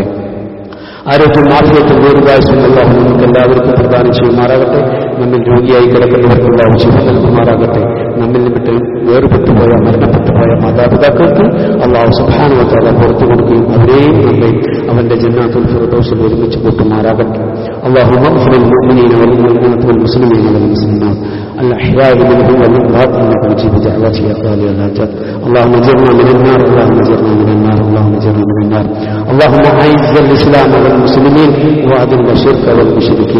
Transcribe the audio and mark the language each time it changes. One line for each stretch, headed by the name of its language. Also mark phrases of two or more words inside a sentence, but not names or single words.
Malayalam: ആരോഗ്യം ആഫിയത്തും ദീർഘായുസ്സും അല്ലാഹു നമുക്ക് എല്ലാവർക്കും പ്രദാനം ചെയ്യുമാറാകട്ടെ. നമ്മിൽ രോഗിയായി കിടക്കുന്നവർക്കുള്ള ശിഫ നൽകുമാറാകട്ടെ. നമ്മിൽ വിട്ട് വേർപെട്ടുപോയ മരണപ്പെട്ടുപോയ മാതാപിതാക്കൾക്ക്
Arabic: الله سبحانه وتعالى
Malayalam: പുറത്തു കൊടുക്കുകയും അവരെയും നമ്മെ അവന്റെ ജന്നാത്തുൽ ഫിർദൗസിൽ ഒരുമിച്ച് കൂട്ടുമാറാകട്ടെ.
Arabic: اللهم اغفر للمؤمنين والمؤمنات والمسلمين والمسلمات الأحياء منهم والأموات إنك مجيب دعوات يا قاضي الحاجات. اللهم اجرنا من النار، اللهم اجرنا من النار، اللهم اجرنا من النار. اللهم أعز الإسلام والمسلمين وأذل الشرك والمشركين.